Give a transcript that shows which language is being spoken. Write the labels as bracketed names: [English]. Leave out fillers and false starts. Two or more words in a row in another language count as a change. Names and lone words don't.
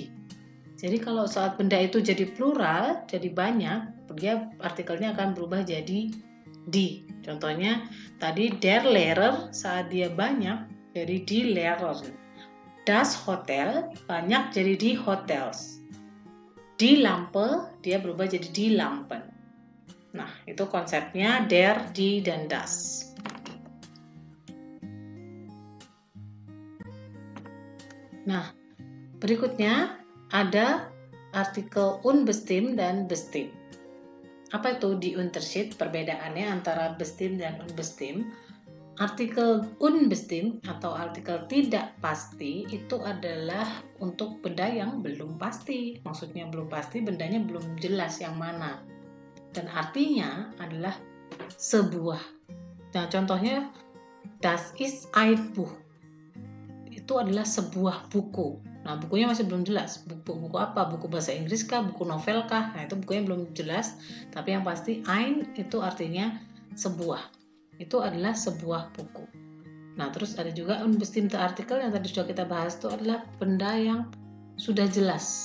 [Indonesian] Jadi kalau saat benda itu jadi plural, jadi banyak, dia artikelnya akan berubah jadi di. Contohnya tadi [German] der Lehrer, [Indonesian] saat dia banyak jadi [German] die Lehrer. Das Hotel [Indonesian] banyak jadi [German] die Hotels. Die Lampe [Indonesian] dia berubah jadi [German] die Lampen. [Indonesian] Nah, itu konsepnya [German] der, die, [Indonesian] dan das. Nah, berikutnya ada artikel unbestimmt dan bestimmt. Apa itu [German] die Unterschied, [Indonesian] perbedaannya antara bestimmt dan unbestimmt? Artikel unbestimmt atau artikel tidak pasti itu adalah untuk benda yang belum pasti. Maksudnya belum pasti, bendanya belum jelas yang mana. Dan artinya adalah sebuah. Nah, contohnya [German] das ist ein Buch. [Indonesian] Itu adalah sebuah buku. Nah, bukunya masih belum jelas. Buku apa? Buku bahasa Inggris kah? Buku novel kah? Nah, itu bukunya belum jelas. Tapi yang pasti ein itu artinya sebuah. Itu adalah sebuah buku. Nah, terus ada juga [German] unbestimmte artikel [Indonesian] yang tadi sudah kita bahas, itu adalah benda yang sudah jelas.